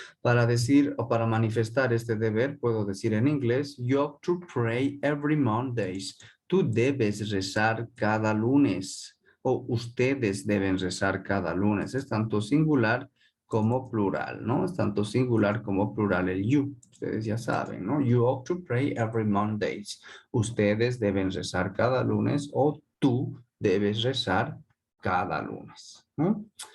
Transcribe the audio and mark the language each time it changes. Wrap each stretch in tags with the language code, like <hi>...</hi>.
<es>Para decir o para manifestar este deber, puedo decir en inglés,</es> <en>you have to pray every Mondays.</en> <es>Tú debes rezar cada lunes o ustedes deben rezar cada lunes. Es tanto singular como plural, ¿no? Es tanto singular como plural el you. Ustedes ya saben, ¿no?</es> <en>You ought to pray every Mondays.</en> <es>Ustedes deben rezar cada lunes o tú debes rezar cada lunes, ¿no?</es>